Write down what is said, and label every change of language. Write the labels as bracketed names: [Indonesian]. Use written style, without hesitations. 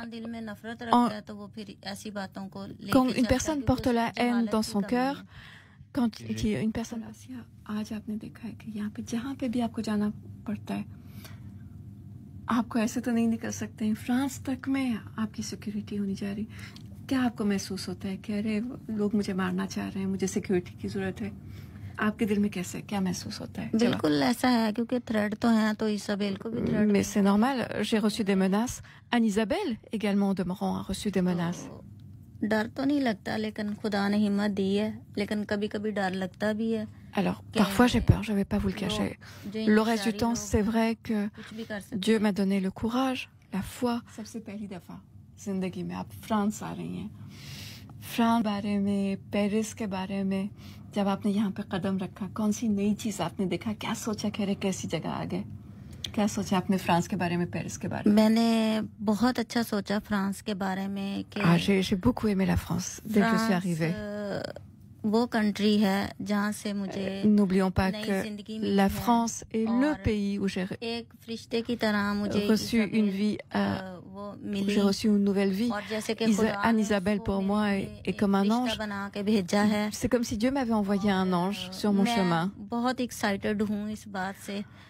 [Hindi] दिल में नफरत रखता है, तो वो फिर ऐसी बातों को [French] quand une personne porte la haine dans son cœur, quand une personne [Hindi] आज आपने देखा है कि यहाँ पे जहाँ पे भी आपको जाना पड़ता है, आपको ऐसे तो नहीं निकल सकते हैं। फ्रांस तक में आपकी सिक्योरिटी होनी जा रही, क्या आपको महसूस होता है कि अरे लोग मुझे मारना चाह रहे हैं, मुझे सिक्योरिटी की जरूरत है? आपके दिल में कैसे, क्या महसूस होता है? बिल्कुल ऐसा है, क्योंकि थ्रेड तो हैं, तो इसाबेल को भी thread. [French] Mais c'est normal, j'ai reçu des menaces. Anne-Isabelle également au demeurant a reçu des menaces. [Hindi] डर तो नहीं लगता, लेकिन खुदा ने हिम्मत दी है, लेकिन कभी-कभी डर लगता भी है। [French] Alors, parfois j'ai peur, je vais pas vous le cacher. Le reste du temps, c'est vrai que Dieu m'a donné le courage, la foi. [Hindi] सबसे पहली दफा जिंदगी में आप फ्रांस आ रही हैं, फ्रांस के बारे में, पेरिस के बारे में जब आपने यहाँ पे कदम रखा, कौन सी नई चीज आपने देखा? क्या सोचा कि अरे कैसी जगह आ गए? क्या सोचा आपने फ्रांस के बारे में, पेरिस के बारे में? मैंने बहुत अच्छा सोचा फ्रांस के बारे में कि [French] j'ai beaucoup aimé la France dès que je suis arrivée. [Hindi] वो कंट्री है जहाँ से मुझे [French] n'oublions pas que la France est le pays où j'ai [Hindi] एक फरिश्ते की तरह मुझे [French] reçu une vie, j'ai reçu une nouvelle vie. Anne-Isabelle pour moi est comme un ange. C'est comme si Dieu m'avait envoyé un ange sur mon chemin. [Hindi] बहुत excited हूँ इस बात से।